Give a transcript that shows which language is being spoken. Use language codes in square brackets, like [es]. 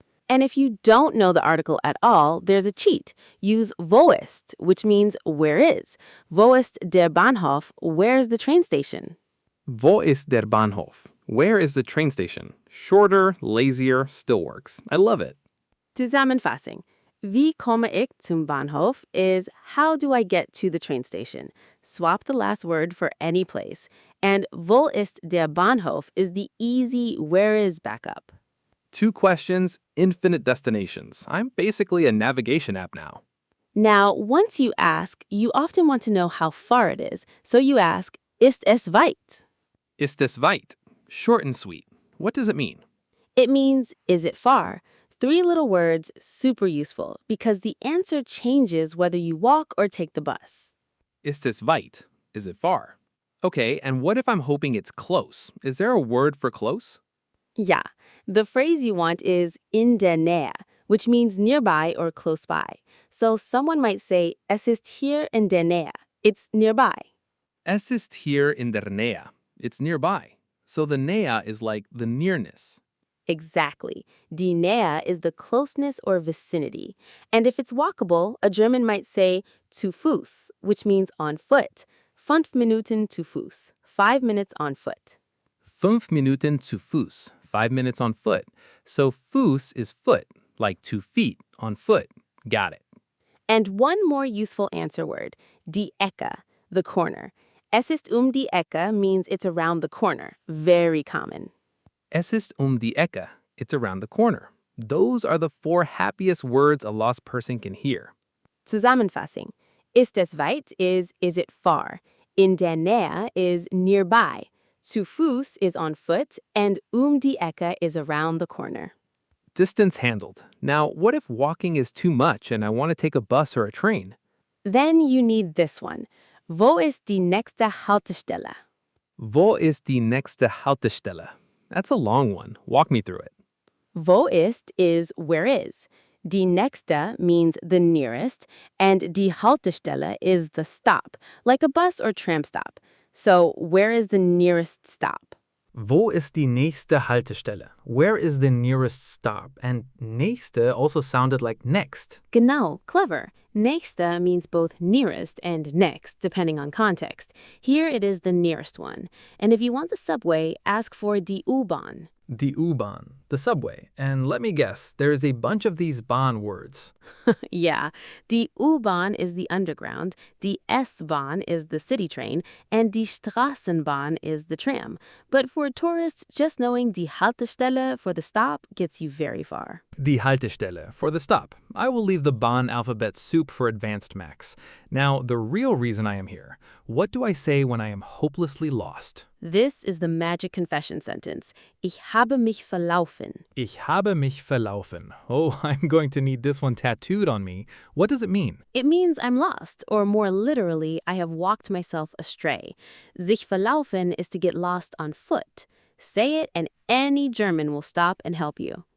[en] And if you don't know the article at all, there's a cheat. Use [de] wo ist, [en] which means where is. [de] Wo ist der Bahnhof? [en] Where's the train station? [de] Wo ist der Bahnhof? [en] Where is the train station? Shorter, lazier, still works. I love it. [de] Zusammenfassung. Wie komme ich zum Bahnhof [en] is how do I get to the train station? Swap the last word for any place. And [de] wo ist der Bahnhof [en] is the easy where is backup. 2 questions, infinite destinations. I'm basically a navigation app now. Now, once you ask, you often want to know how far it is. So you ask, [de] ist es weit? Ist es weit? [en] Short and sweet. What does it mean? It means, is it far? 3 little words, super useful, because the answer changes whether you walk or take the bus. [de] Ist es weit? [en] Is it far? Okay, and what if I'm hoping it's close? Is there a word for close? Yeah, the phrase you want is [de] in der Nähe, [en] which means nearby or close by. So someone might say, [de] es ist hier in der Nähe. [en] It's nearby. [de] Es ist hier in der Nähe. [en] It's nearby. So the Nähe is like the nearness. Exactly. [de] Die Nähe [en] is the closeness or vicinity. And if it's walkable, a German might say [de] zu Fuß, [en] which means on foot. [de] 5 Minuten zu Fuß. [en] 5 minutes on foot. [de] 5 Minuten zu Fuß. [en] 5 minutes on foot. So Fuß is foot, like 2 feet on foot. Got it. And one more useful answer word, die Ecke, the corner. [de] Es ist die Ecke [en] means it's around the corner. Very common. [de] Es ist die Ecke. [en] It's around the corner. Those are the 4 happiest words a lost person can hear. [de] Zusammenfassung. Ist es weit [en] is it far? [de] In der Nähe [en] is nearby. [de] Zu Fuß [en] is on foot, and [de] die Ecke [en] is around the corner. Distance handled. Now, what if walking is too much and I want to take a bus or a train? Then you need this one. [de] Wo ist die nächste Haltestelle? Wo ist die nächste Haltestelle? [en] That's a long one. Walk me through it. [de] Wo ist [en] is where is. [de] Die nächste [en] means the nearest, and [de] die Haltestelle [en] is the stop, like a bus or tram stop. So where is the nearest stop? [de] Wo ist die nächste Haltestelle? [en] Where is the nearest stop? And nächste also sounded like next. [de] Genau, clever. [en] Nächste means both nearest and next, depending on context. Here it is the nearest one. And if you want the subway, ask for die U-Bahn. Die U-Bahn, the subway. And let me guess, there's a bunch of these Bahn words. Yeah, die U-Bahn is the underground, die S-Bahn is the city train, and die Straßenbahn is the tram. But for tourists, just knowing die Haltestelle for the stop gets you very far. Die Haltestelle for the stop. I will leave the Bahn alphabet soup for advanced Max. Now, the real reason I am here. What do I say when I am hopelessly lost? This is the magic confession sentence. [de] Ich habe mich verlaufen. Ich habe mich verlaufen. [en] Oh, I'm going to need this one tattooed on me. What does it mean? It means I'm lost, or more literally, I have walked myself astray. [de] Sich verlaufen [en] is to get lost on foot. Say it and any German will stop and help you.